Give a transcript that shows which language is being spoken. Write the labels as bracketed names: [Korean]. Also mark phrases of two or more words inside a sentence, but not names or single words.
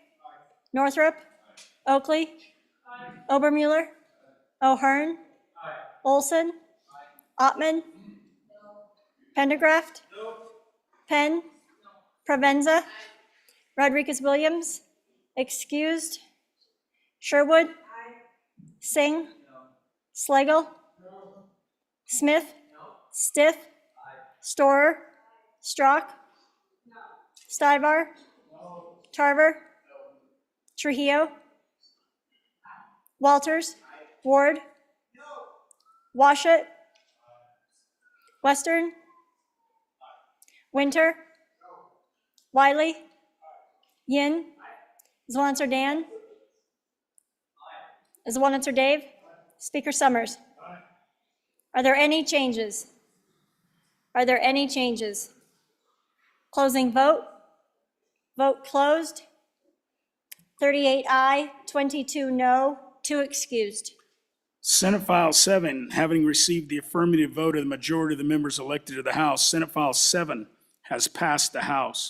[English] Northrup? Aye. Oakley? Aye. Obermuller? Aye. O'Hearn? Aye. Olson? Aye. Ottman? No. Pendergraft? No. Penn? No. Provenza? Aye. Rodriguez-Williams? Excused. Sherwood? Aye. Singh? No. Slagle? No. Smith? No. Stiff? Aye. Storer? Aye. Strock? No. Stivar? No. Tarver? No. Trujillo? Walters? Aye. Ward? No. Washut? Aye. Western? Aye. Winter? No. Wiley? Aye. Yin? Aye. Zwanzer Dan? Aye. Zwanzer Dave? Aye. Speaker Summers? Aye. Are there any changes? Are there any changes? Closing vote. Vote closed. 38 aye, 22 no, 2 excused. Senate File 7, having received the affirmative vote of the majority of the members elected to the House, Senate File 7 has passed the House.